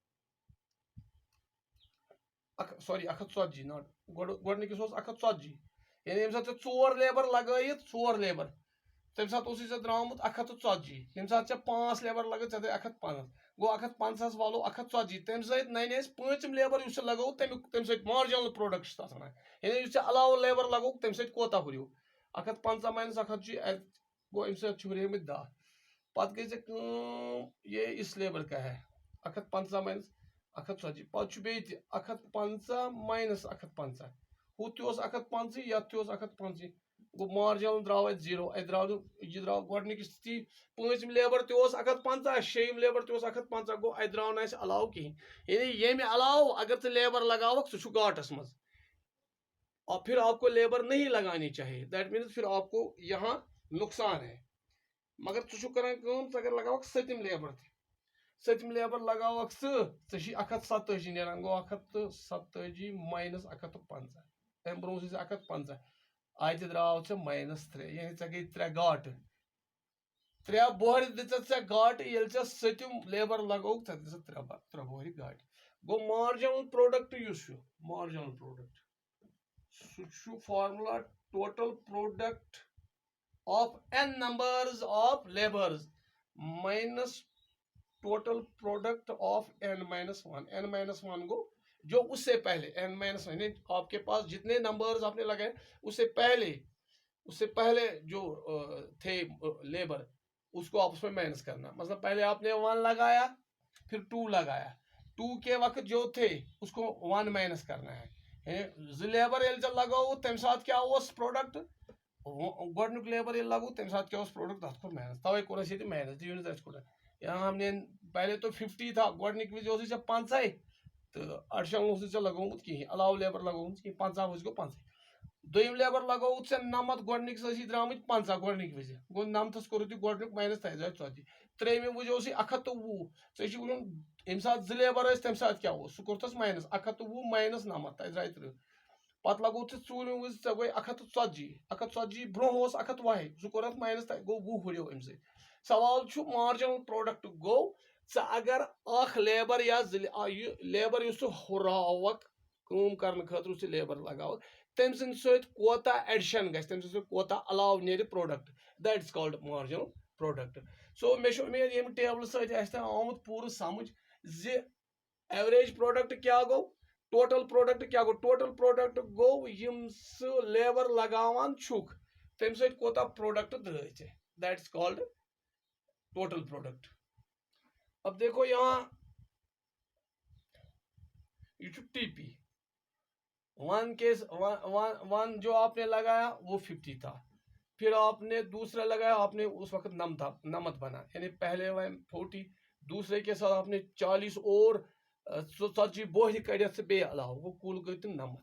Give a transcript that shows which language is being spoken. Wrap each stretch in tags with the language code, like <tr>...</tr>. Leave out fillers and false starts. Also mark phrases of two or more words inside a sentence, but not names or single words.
<ks>سوری 140 ناٹ گۄڈنِکِس اوس 140 یعنی ییٚمہِ ساتہٕ ژےٚ 4 لیبر لگٲیِتھ 4 لیبر تمہِ ساتہٕ اوسُے ژےٚ درٛامُت 140 ییٚمہِ ساتہٕ ژےٚ 5 لیبر لگٲوِتھ ژےٚ درٛاے 150 گوٚو 150 ہس والو 140 تمہِ سۭتۍ ننہِ اَسہِ پوٗنٛژِم لیبر یُس ژےٚ لگووُتھ تمہِ سۭتۍ</ks> <en>marginal product</en> <ks>چھِ تتھ وَنان یعنی یُس ژےٚ علاوٕ لیبر لگووُکھ تمہِ سۭتۍ کوتاہ ہُریو 150 مائنس 140 گوٚو اَمہِ سۭتۍ چھِ ہُریمٕتۍ 10 پتہٕ گٔے ژےٚ کٲم</ks> <ur>یہ اس لیبر کا ہے</ur> <ks>150 مائنس 140 پتہٕ چھُ بیٚیہِ تہِ 150 مائنس 150 ہُہ تہِ اوس 150 یتھ تہِ اوس 150 گوٚو مارجنل درٛاو اَتہِ 0 اَتہِ درٛاو نہٕ یہِ درٛاو گۄڈنِکِس تی پوٗنٛژِم لیبر تہِ اوس 150 شیٚیِم لیبر تہِ اوس 150 گوٚو اَتہِ درٛاو نہٕ اَسہِ علاوٕ کِہینۍ یعنی ییٚمہِ علاوٕ اگر ژٕ لیبر لگاوکھ ژٕ چھُکھ گاٹس منٛز</ks> <ur>اور پھر آپ کو لیبر نہیں لگانی چاہیے</ur> <en>that means</en> <ur>پھر آپ کو یہاں نقصان ہے</ur> <ks>مگر ژٕ چھُکھ کران کٲم ژٕ اگر لگاوکھ سٔتِم لیبر تہِ سٔتِم لیبر لگاوکھ ژٕ ژےٚ چھی 187 نیران گوٚو 187 مائنس 150 امہِ برونٛہہ اوسُے 150 اتہِ درٛاو ژےٚ مائنس 3 یعنی ژےٚ گٔے 3 گاٹہٕ 3 بۄہرِ دِژَتھ ژےٚ گاٹہٕ ییٚلہِ ژےٚ سٔتِم لیبر لگووُکھ ژےٚ دِژَتھ 3 بۄہرِ گاٹہٕ گوٚو</ks> <en>marginal product</en> <ks>یُس چھُ</ks> <en>marginal product</en> <ks>سُہ چھُ فارمولا</ks> <en>total product of n numbers of labors minus total product of n minus 1 n minus 1</en> <ks>گو</ks> <ur>جو اس سے پہلے</ur> <en>n minus 1</en> <ur>آپ کے پاس جتنے نمبرز آپ نے لگائے اس سے پہلے جو تھے لیبر اس کو آپس میں مائنس کرنا مثلا پہلے آپ نے 1 لگایا پھر 2 لگایا 2 کے وقت جو تھے اس کو 1 مائنس کرنا ہے</ur> <ks>لیبر ییٚلہِ ژےٚ لگووُتھ تمہِ ساتہٕ کیٛاہ اوس پروڈکٹ گۄڈنیُک لیبر ییٚلہِ لگوو تمہِ ساتہٕ کیٛاہ اوس پروڈکٹ تتھ کوٚر مائنس توے کوٚر اَسہِ ییٚتہِ مائنس دیٖو نہٕ اَسہِ کوٗتاہ</ks> <ur>یہاں ہم نے پہلے تو 50 تھا</ur> <ks>گۄڈنِکۍ وِزِ اوسُے ژےٚ 50 تہٕ اَڑشن اوسُے ژےٚ لگوومُت کِہینۍ علاوٕ لیبر لگوومُت کِہینۍ 50 وِزِ گوٚو 50 دوٚیِم لیبر لگووُتھ ژےٚ 90 گۄڈنِکِس ٲسی درٛامٕتۍ 50 گۄڈنِکۍ وِزِ گوٚو 90 کوٚرُتھ یہِ گۄڈنیُک مائنس تتہِ درٛاے 40 ترٛیٚیِمہِ وِزِ اوسُے 120 ژےٚ چھُ وَنُن ییٚمہِ ساتہٕ 2 لیبر ٲسۍ تمہِ ساتہٕ کیٛاہ اوس سُہ کوٚرتھس مائنس 120 مائنس 90 تتہِ درٛاے 30 پتہٕ لگووُتھ ژےٚ ژوٗرمہِ وِزِ ژےٚ گوٚے 140 برونٛہہ اوس 120 سُہ کوٚرتھ مائنس گوٚو 20 ہُریو امہِ سۭتۍ سوال چھُ مارجنل پروڈکٹ گوٚو ژٕ اگر اکھ لیبر یا یہِ لیبر یُس ژٕ ہُراوکھ کٲم کرنہٕ خٲطرٕ یُس ژٕ لیبر لگاوکھ تمہِ سٕنٛدِ سۭتۍ کوتاہ ایڈِشن گژھِ تمہِ سۭتۍ کوتاہ علاوٕ نیرِ پروڈکٹ</ks> <en>that is called marginal product so</en> <ks>مےٚ چھُ اُمید ییٚمہِ ٹیبلہٕ سۭتۍ آسہِ تۄہہِ آمُت پوٗرٕ سمجھ زِ</ks> <en>average product</en> <ks>کیا گو</ks> <en>total product</en> <ks>کیا گو</ks> <en>total product</en> <ks>گو یم سہ لیبر لگاوان چھک تم سۭتۍ کوتاہ پروڈکٹ درٛاے ژےٚ</ks> <en>that is called total product.</en> <ur>اب دیکھو یہاں یہ</ur> <en>TP one</en> <ur>جو آپ نے لگایا وہ 50 تھا, پھر آپ نے دوسرا لگایا آپ نے اس وقت نمت بنا یعنی پہلے 40 دوسرے کے ساتھ آپ نے 40 اور 40</ur> <ks>بوہر کڑت بیٚیہِ علاوٕ گوٚو کُل گٔے تِم 90.</ks>